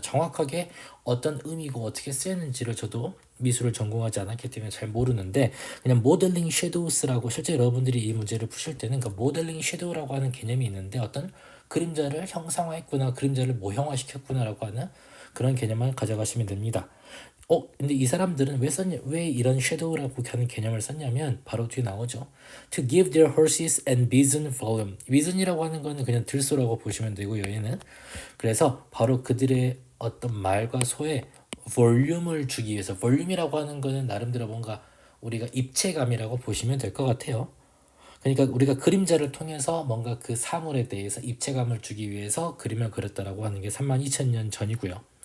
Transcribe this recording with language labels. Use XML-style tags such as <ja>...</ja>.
<ko>정확하게 어떤 의미고 어떻게 쓰였는지를 저도 미술을 전공하지 않았기 때문에 잘 모르는데 그냥 모델링 섀도우스라고 실제 여러분들이 이 문제를 푸실 때는 그 모델링 섀도우라고 하는 개념이 있는데 어떤 그림자를 형상화했구나, 그림자를 모형화시켰구나라고 하는 그런 개념을 가져가시면 됩니다. 근데 이 사람들은 왜 이런 섀도우라고 하는 개념을 썼냐면 바로 뒤에 나오죠.</ko> <en>To give their horses and bison volume.</en> <ko>bison이라고 하는 거는 그냥 들소라고 보시면 되고요. 얘는 그래서 바로 그들의 어떤 말과 소에 볼륨을 주기 위해서 볼륨이라고 하는 거는 나름대로 뭔가 우리가 입체감이라고 보시면 될 것 같아요. 그러니까 우리가 그림자를 통해서 뭔가 그 사물에 대해서 입체감을 주기 위해서 그림을 그렸다라고 하는 게 32,000년 전이고요.</ko>